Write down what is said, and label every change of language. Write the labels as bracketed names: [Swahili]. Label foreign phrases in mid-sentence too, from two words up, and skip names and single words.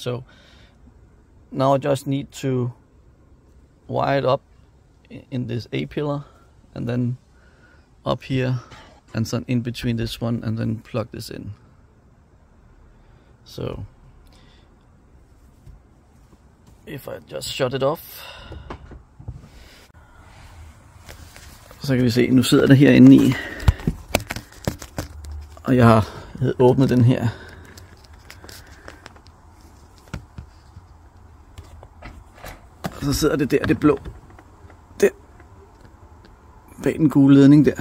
[English] So now I just need to wire it up in this A pillar, and then up here, and then in between this one, and then plug this in. So if I just shut it off, [Danish] så kan vi se, nu sidder det herinde i, og jeg har åbnet den her. Og så sidder det der, det blå, der, bag den gule ledning der.